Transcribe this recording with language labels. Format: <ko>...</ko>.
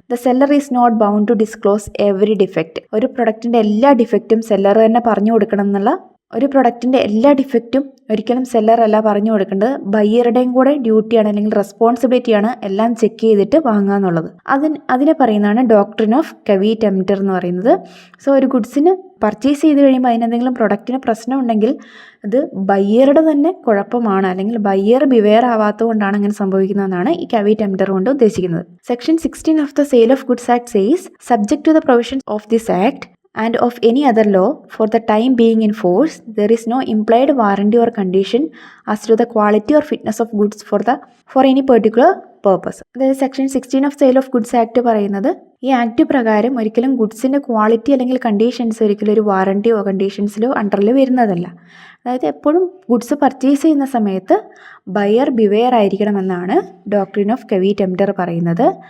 <en>The seller is not bound to disclose every defect.</en> <ml>ഒരു പ്രൊഡക്റ്റിൻ്റെ എല്ലാ ഡിഫക്റ്റും seller തന്നെ പറഞ്ഞു കൊടുക്കണം എന്നുള്ള, ഒരു പ്രൊഡക്റ്റിൻ്റെ എല്ലാ ഡിഫക്റ്റും ഒരിക്കലും സെല്ലറല്ല പറഞ്ഞു കൊടുക്കേണ്ടത്, ബയ്യറുടെയും കൂടെ ഡ്യൂട്ടിയാണ് അല്ലെങ്കിൽ റെസ്പോൺസിബിലിറ്റിയാണ് എല്ലാം ചെക്ക് ചെയ്തിട്ട് വാങ്ങുക എന്നുള്ളത്. അതിനെ പറയുന്നതാണ് ഡോക്ട്രിൻ ഓഫ് കവീറ്റംപ്റ്റർ എന്ന് പറയുന്നത്. സോ ഒരു ഗുഡ്സിന് പർച്ചേസ് ചെയ്ത് കഴിയുമ്പോൾ അതിനെന്തെങ്കിലും പ്രൊഡക്റ്റിന് പ്രശ്നം ഉണ്ടെങ്കിൽ അത് ബയ്യറുടെ തന്നെ കുഴപ്പമാണ്, അല്ലെങ്കിൽ ബയ്യർ ബിവെയർ ആവാത്തത് കൊണ്ടാണ് അങ്ങനെ സംഭവിക്കുന്നതെന്നാണ് ഈ കവീറ്റംപ്റ്റർ കൊണ്ട് ഉദ്ദേശിക്കുന്നത്.</ml> <en>Section 16 of the sale of goods act says subject to the provisions of this act and of any other law for the time being in force, there is no implied warranty or condition as to the quality or fitness of goods for any particular purpose.</en> <ml>അതായത് section 16 of sale of goods act പറയുന്നത് ഈ act പ്രകാരം ഒരിക്കലും ഗുഡ്സിൻ്റെ quality അല്ലെങ്കിൽ conditions ഒരിക്കലും ഒരു വാറണ്ടിയോ കണ്ടീഷൻസിലോ അണ്ടറിൽ വരുന്നതല്ല. അതായത് എപ്പോഴും ഗുഡ്സ് പർച്ചേസ് ചെയ്യുന്ന സമയത്ത് ബയർ ബിവെയർ ആയിരിക്കണമെന്നാണ് ഡോക്ട്രിൻ ഓഫ് കവീറ്റംപ്റ്റർ പറയുന്നത്.</ml>